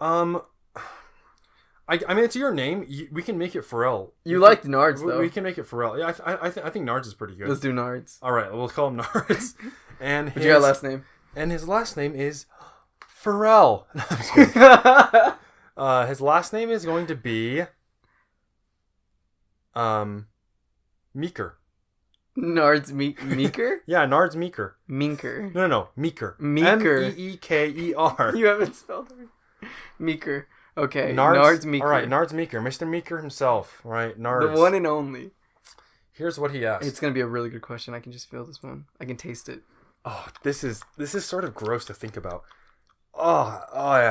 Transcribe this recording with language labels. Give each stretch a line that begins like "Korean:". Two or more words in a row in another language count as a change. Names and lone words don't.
English: I mean, it's your name. We can make it Pharrell. You liked Nards, though. We can make it Pharrell. Yeah, I think Nards is pretty good. Let's do Nards. All right, we'll call him Nards. And what's your last name? And his last name is Pharrell. His last name is going to be Meeker. Nards Meeker? Yeah, Nards Meeker. Minker. No. Meeker. Meeker. You haven't spelled it. Meeker. Okay, Nards Meeker. All right, Nards Meeker. Mr. Meeker himself. Right, Nards. The one and only. Here's what he asked. It's going to be a really good question. I can just feel this one. I can taste it. Oh, this is sort of gross to think about. Oh yeah.